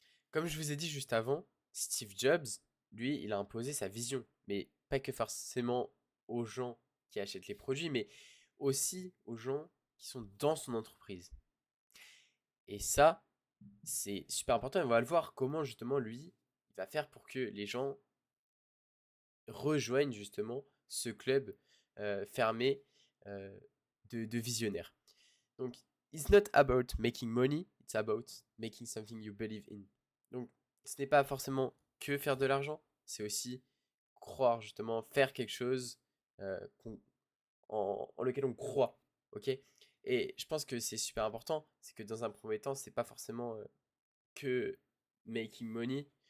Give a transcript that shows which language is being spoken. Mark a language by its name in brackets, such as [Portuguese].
[French] Comme je vous ai dit juste avant, Steve Jobs, lui, il a imposé sa vision, mais pas que forcément aux gens qui achètent les produits, mais aussi aux gens qui sont dans son entreprise. Et ça, c'est super important. Et on va le voir comment justement lui, il va faire pour que les gens rejoignent justement ce club fermé euh, de visionnaires. [English] Donc, it's not about making money, it's about making something you believe in. [French] Donc, ce n'est pas forcément que faire de l'argent, c'est aussi croire justement, faire quelque chose en lequel on croit, ok. Et je pense que c'est super important, c'est que dans un premier temps, c'est pas forcément que [English] making money.